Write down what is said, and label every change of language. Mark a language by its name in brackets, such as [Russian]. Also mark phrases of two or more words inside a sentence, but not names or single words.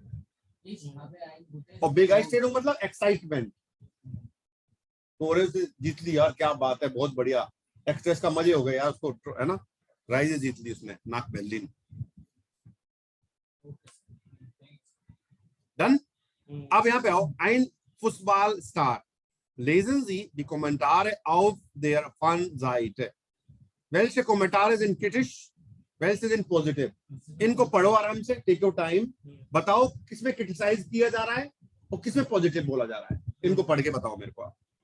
[Hindi] और बेगाइस्टेड मतलब एक्साइटमेंट, थोड़े से जीत ली यार, क्या बात है, बहुत बढ़िया, एक्ट्रेस का मजे हो गए यार उसको, है ना, राइज जीत ली उसने, नाक बेर्लिन। डन। अब यहाँ पे आओ, [German] ein Fußballstar, lesen Sie die Kommentare auf der Fanseite। welche Kommentare sind kritisch, welche sind positive। [Hindi] इनको पढ़ो आराम से, [English] take your time, [Hindi] बताओ किसमें क्रिटिसाइज किया जा रहा है और किसमें पॉजिटिव बोला जा रहा है, इनको पढ़ के बताओ मेरे को।